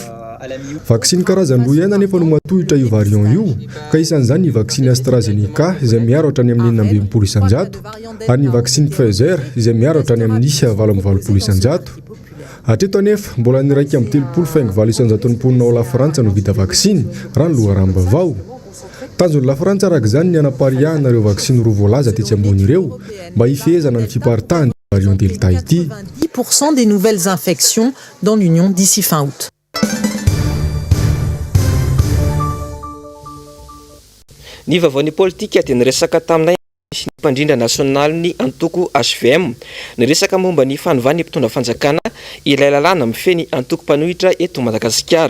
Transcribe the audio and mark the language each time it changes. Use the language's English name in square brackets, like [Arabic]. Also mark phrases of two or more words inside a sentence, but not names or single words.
[Malagasy] Vaksiny karazany roa ihany nefa no matohitra io variant io ka isan'izany ny vaksiny AstraZeneca izay miaro hatrany amin'ny 920 isan-jato ary ny vaksiny Pfizer izay miaro hatrany amin'ny 920 isan-jato. Hatreto anefa mbola ny 1.30 isan-jaton'ny mponina ao la Frantsa no vita vaksiny raha ny loharanom-bavao. Tanjon'ny la Frantsa araka izany ny anapariahana ireo vaksiny roa voalaza tetsy ambony ireo mba hifehezana ny fiparitahan'ny variant Delta ity. [French] 10% des nouvelles infections dans l'Union d'ici fin août. [Malagasy] Ny vaovaon'ny politika dia niresaka taminay ny mpandrindra nasionaly ny antoko HVM niresaka momba ny fanovany mpitondra fanjakana ilay lalàna mifeny antoko mpanohitra eto Madagasikara.